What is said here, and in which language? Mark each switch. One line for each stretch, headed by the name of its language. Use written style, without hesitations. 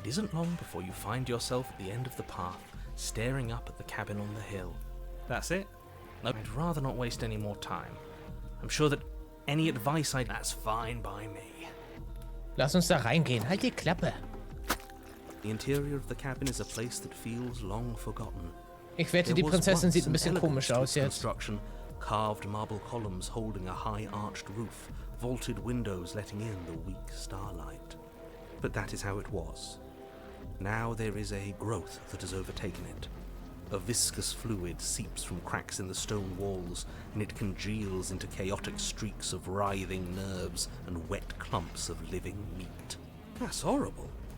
English: It isn't long before you find yourself at the end of the path, staring up at the cabin on the hill. That's it? No, I'd rather not waste any more time. I'm sure that any advice that's fine by me.
German: Lass uns da reingehen. Halt die Klappe.
English: The interior of the cabin is a place that feels long forgotten.
German: Ich wette, die Prinzessin sieht ein bisschen komisch aus jetzt.
English: Construction, carved marble columns holding a high arched roof, vaulted windows letting in the weak starlight. But that is how it was. Now there is a growth that has overtaken it. A viscous fluid seeps from cracks in the stone walls, and it congeals into chaotic streaks of writhing nerves and wet clumps of living meat. That's horrible.